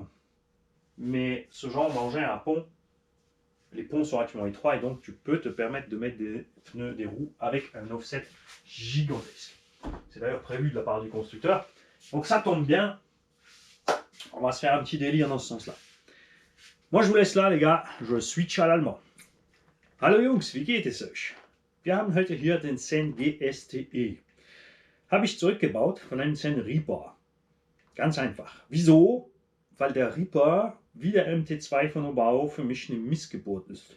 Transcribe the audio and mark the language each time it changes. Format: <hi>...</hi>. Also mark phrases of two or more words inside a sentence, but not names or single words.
<fr>Mais ce genre d'engin à pont, les ponts sont relativement étroits et donc tu peux te permettre de mettre des pneus, des roues avec un offset gigantesque. C'est d'ailleurs prévu de la part du constructeur. Donc ça tombe bien. On va se faire un petit délire dans ce sens-là. Moi, je vous laisse là, les gars. Je switch à l'allemand.</fr> <de>Hallo Jungs, wie geht es euch? Wir haben heute hier den Sen GSTE. Habe ich zurückgebaut von einem Sen Reaper. Ganz einfach. Wieso? Weil der Reaper wie der MT2 von Obao für mich eine Missgeburt ist.</de>